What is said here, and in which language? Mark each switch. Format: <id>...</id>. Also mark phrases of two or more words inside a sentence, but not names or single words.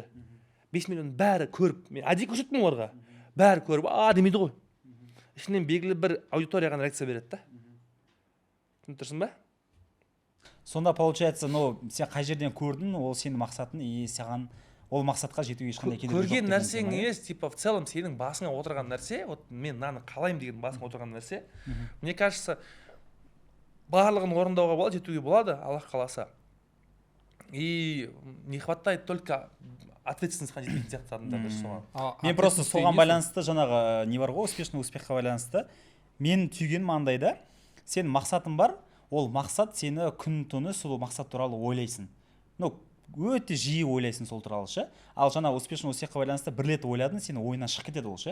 <kk>5 миллион бәрі көріп, мен әдейі көрсеттім оларға. Бәрі көріп, демейді ғой. Ішінен белгілі бір аудиторияға реакция береді да. Тұрсың ба? Сонда получается, сен қай жерден көрдің, ол сенің мақсатың, и саған ол мақсатқа жетуге ешқандай кедергі жоқ. Көрген нәрсең емес,</kk> <ru>типа в целом</ru> <kk>сенің басыңа отырған нәрсе, вот мен мынаны қалаймын деген басыңа отырған нәрсе.</kk> <ru>Мне кажется,</ru> <kk>барлығын орындауға болады, жетуге болады, Аллах қаласа.</kk> <ru>И не хватает только</ru> <kk>ответственностьқа жететін сияқты адамдар соған. Мен просто соған байланысты жаңағы не бар ғой,</kk> <ru>успешный успехқа</ru> <kk>байланысты. Мен түйгенім андай да, сен мақсатың бар, ол мақсат сені күн-түні сол мақсат туралы ойлайсың. Өте жиі ойлайсың сол туралы ше. Ал жаңа</kk> <ru>успешный успехқа</ru> <kk>байланысты бір рет ойладың, сенің ойынан шығып кетеді ол ше.</kk>